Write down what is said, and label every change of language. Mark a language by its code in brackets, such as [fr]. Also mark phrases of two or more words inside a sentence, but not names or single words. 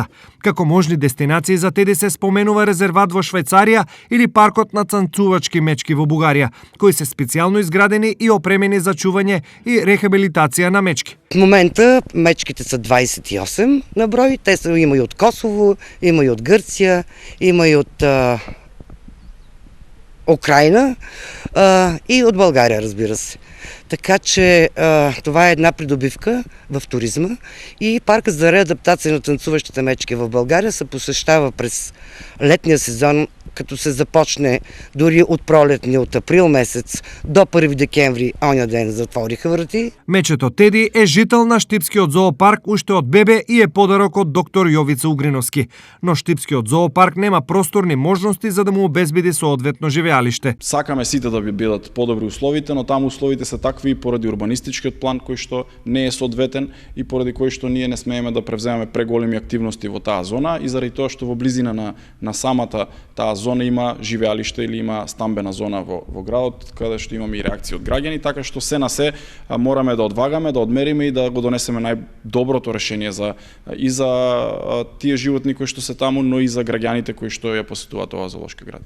[mk] Како можни дестинации за Теди се споменува резерват во Швајцарија или паркот на цанцувачки мечки во Бугарија, кои се специјално изградени и опремени за чување и рехабилитација на мечки. [bg] В момента мечките са 28 на број, те са има и од Косово, има и од Грција, има и од Украина и од Българија, разбира се. Така че това е една придобивка в туризма и паркът за реадаптация на танцуващите мечки в България се посещава през летния сезон, като се започне дори от пролетния, от април месец до 1 декември, оня ден затвориха врати. [mk] Мечето Теди е жител на Штипскиот зоопарк уште од бебе и е подарок од доктор Јовица Угриновски. Но Штипскиот зоопарк нема просторни можности за да му обезбеди соодветно живеалиште. Сакаме сите да би бидат подобри условите, но таму условите се такви поради урбанистичкиот план кој што не е соодветен и поради кој што ние не смееме да превземеме преголеми активности во таа зона и заради тоа што во близина на самата таа зона има живеалиште или има стамбена зона во градот, каде што имаме и реакции од граѓани, така што се на се мораме да одвагаме, да одмериме и да го донесеме најдоброто решение за тие животни кои што се таму, но и за граѓаните кои што ја посетуваат оваа зоолошка градина.